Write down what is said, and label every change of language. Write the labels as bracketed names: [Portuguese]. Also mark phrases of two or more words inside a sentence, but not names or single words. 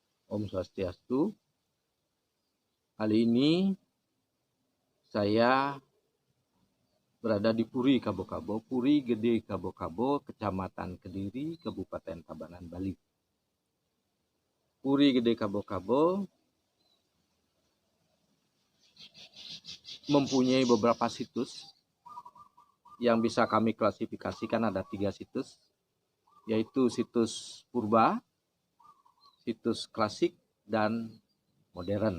[Indonesian] Om Swastiastu. Kali ini saya berada di Puri Kabo-Kabo, Puri Gede Kabo-Kabo, Kecamatan Kediri, Kabupaten Tabanan, Bali. Puri Gede Kabo-Kabo mempunyai beberapa situs yang bisa kami klasifikasikan. Ada 3 situs, yaitu situs purba, situs klasik, dan modern.